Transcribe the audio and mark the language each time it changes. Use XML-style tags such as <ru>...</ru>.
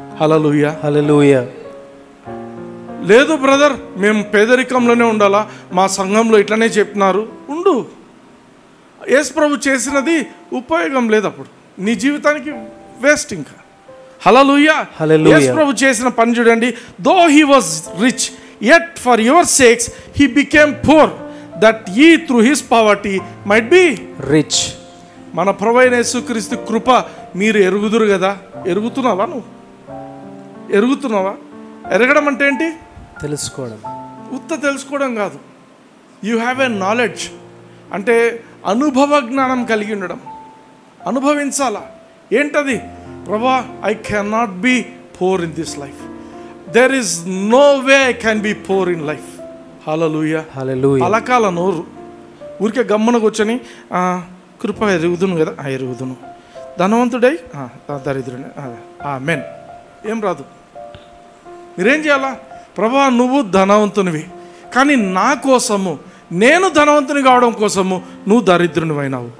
<te>హల్లెలూయా. హల్లెలూయా. లేదు బ్రదర్, మేము పేదరికంలోనే ఉండాలా, మా సంఘంలో ఇట్లనే చెప్పినారు, ఉండు. యేసు ప్రభు చేసినది ఉపయోగం లేదు, అప్పుడు నీ జీవితానికి వేస్ట్ ఇంకా. హల్లెలూయా. యేసు ప్రభు చేసిన పని చూడండి.</te> <en>Though he was rich, yet for your sakes he became poor, that ye through his poverty might be rich.</en> <te>మన ప్రభువైన యేసుక్రీస్తు కృప మీరు ఎరుగుదురు కదా. ఎరుగుతున్నావా? నువ్వు ఎరుగుతున్నావా? ఎరగడం అంటే ఏంటి? తెలుసుకోవడం. ఉత్త తెలుసుకోవడం కాదు,</te> <en>You have a knowledge.</en> <te>అంటే అనుభవ జ్ఞానం కలిగి ఉండడం, అనుభవించాలా. ఏంటది? ప్రభా,</te> <en>I can not be poor in this life. There is no way I can be poor in life. Hallelujah. Hallelujah.</en> <te>పలకాల నోరు ఊరికే గమ్మున కూర్చొని కృప ఎరుగుదును కదా, ఎరుగుదును, ధనవంతుడై దరిద్రుడే, ఆమేన్. ఏం రాదు. మీరేం చేయాలా? ప్రభా, నువ్వు ధనవంతునివి, కానీ నా కోసము, నేను ధనవంతుని కావడం కోసము నువ్వు దరిద్రుని అయినావు.</te>